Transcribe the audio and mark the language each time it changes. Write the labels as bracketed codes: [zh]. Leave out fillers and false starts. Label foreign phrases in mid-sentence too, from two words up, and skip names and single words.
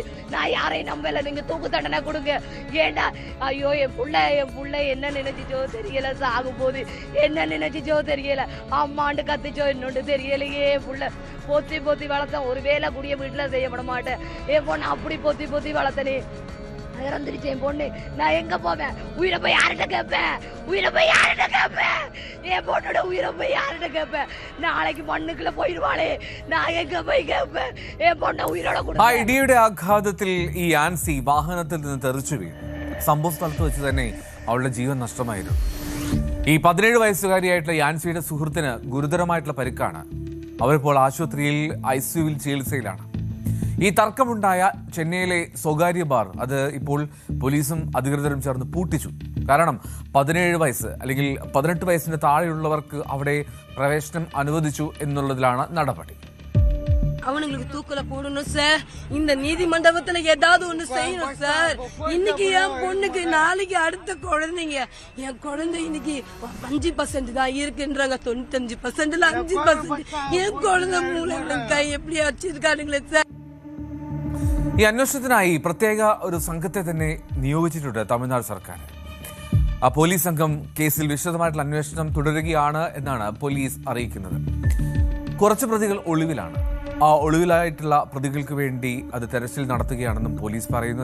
[ta] நான் யாரையும் நம்பல, நீங்க தூக்கு தண்டனை கொடுங்க. ஏண்டா ஐயோ என் புள்ள என்ன நினைச்சிச்சோ தெரியல, சாகும் போது என்ன நினைச்சிச்சோ தெரியல, அம்மாண்டு கத்திச்சோ இன்னொன்று தெரியலையே. புள்ள பொத்தி வளர்த்தேன், ஒரு வேலை கூடிய வீட்டுல செய்யப்பட மாட்டேன். என் பொண்ணு அப்படி பொத்தி வளர்த்தனே, இறந்துருச்சு என் பொண்ணு. நான் எங்க போவேன்? உயிரை போய் யார்கிட்ட கேட்பேன்? என் பொண்ணோட உயிரை போய் யார்கிட்ட கேட்பேன்? நாளைக்கு மண்ணுக்குள்ள போயிருவாளே, நான் எங்க போய் கேட்பேன்? என் பொண்ண உயிரோட கொடு. [ml] ആ ഇടിയുടെ ആഘാതത്തിൽ ഈ ആൻസി വാഹനത്തിൽ നിന്ന് തെറിച്ചു വീണു. സംഭവ സ്ഥലത്ത് വെച്ച് തന്നെ അവളുടെ ജീവൻ നഷ്ടമായിരുന്നു. ഈ 17 വയസ്സുകാരിയായിട്ടുള്ള ആൻസിയുടെ സുഹൃത്തിന് ഗുരുതരമായിട്ടുള്ള പരിക്കാണ്. അവരിപ്പോൾ ആശുപത്രിയിൽ ICUവിൽ ചികിത്സയിലാണ്. ഈ തർക്കമുണ്ടായ ചെന്നൈയിലെ സ്വകാര്യ ബാർ അത് ഇപ്പോൾ പോലീസും അധികൃതരും ചേർന്ന് പൂട്ടിച്ചു. കാരണം 17 വയസ്സ് അല്ലെങ്കിൽ 18 വയസ്സിന് താഴെയുള്ളവർക്ക് അവിടെ പ്രവേശനം അനുവദിച്ചു എന്നുള്ളതിലാണ് നടപടി. [ta] அவனுங்களுக்கு தூக்கல போடணும் சார். இந்த நீதிமண்டபத்துல ஏதாவது ஒண்ணு செய்யணும் சார். இன்னைக்கு என் பொண்ணுக்கு, நாளைக்கு அடுத்த குழந்தைங்க. என் குழந்தை இன்னைக்கு 5% தான் இருக்குன்றாங்க. 95%ல 5%. என் குழந்தை மூளை கை எப்படி வச்சிருக்கானுங்களே சார். [ml] ഈ അന്വേഷണത്തിനായി പ്രത്യേക ഒരു സംഘത്തെ തന്നെ നിയോഗിച്ചിട്ടുണ്ട് തമിഴ്നാട് സർക്കാർ. ആ പോലീസ് സംഘം കേസിൽ വിശദമായിട്ടുള്ള അന്വേഷണം തുടരുകയാണ് എന്നാണ് പോലീസ് അറിയിക്കുന്നത്. കുറച്ച് പ്രതികൾ ഒളിവിലാണ്. ആ ഒളിവിലായിട്ടുള്ള പ്രതികൾക്ക് വേണ്ടി അത് തെരച്ചിൽ നടത്തുകയാണെന്നും പോലീസ് പറയുന്നു.